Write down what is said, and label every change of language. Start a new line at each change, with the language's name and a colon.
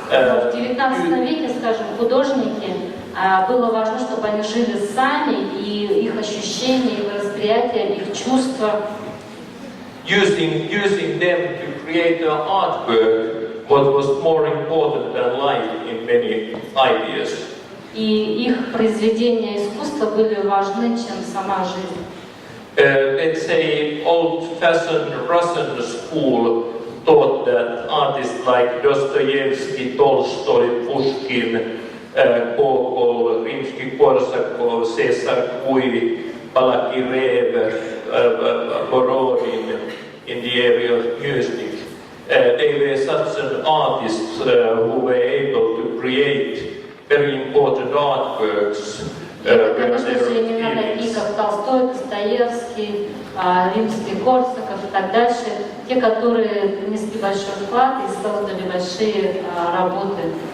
Russian: В 19 веке, скажем, художники, было важно, чтобы они жили сами, и их ощущения, их восприятие, их чувства.
English: using them to create an artwork, what was more important than life in many ideas.
Russian: И их произведения искусства были важны, чем сама жизнь.
English: Let's say old-fashioned Russian school thought that artists like Dostoevsky, Tolstoy, Pushkin, Gogol, Rimsky-Korsakov, Cesar Cui, Balakirev, Borodin in the area of music. They were such an artists who were able to create very important artworks.
Russian: Конечно же, имена такие, как Толстой, Достоевский, Римский-Корсаков и так дальше, те, которые внесли большой вклад и создали большие работы.